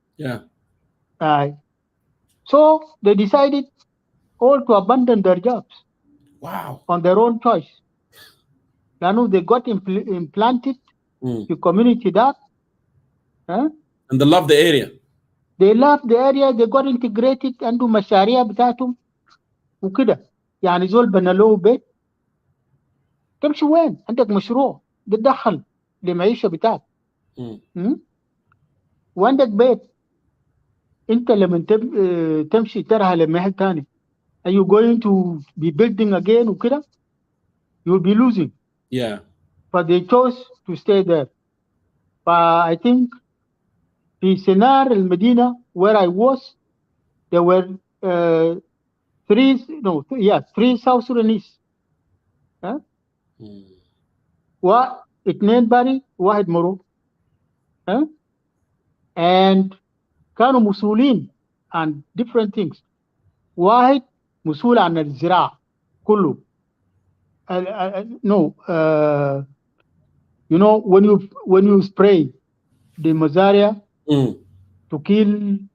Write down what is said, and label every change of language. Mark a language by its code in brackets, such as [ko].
[en] Yeah. So they decided all to abandon their jobs. Wow. On their own choice. [ar] لأنه [en] they got implanted [ar] في [en] community that. And they love the area. They love the area. They got integrated. [ar] عنده مشاريع بتاعتهم وكده. يعني زول بنى له بيت. تمشي وين؟ عندك مشروع بتدخل لمعيشة بتاعك. وعندك بيت. انت لما تمشي ترها لمحل تاني. [en] Are you going to be building again [ar] وكده? [en] You will be losing. Yeah. But they chose to stay there. I think [ar] في سينار المدينة [en] where I was, there were three South Sudanese. [ar] واثنين باري واحد مرو. [en] And [ar] كانوا مسؤولين عن [en] different things. [ar] واحد مسؤول عن الزراعة كله. [en] No, you know when you spray the malaria to kill.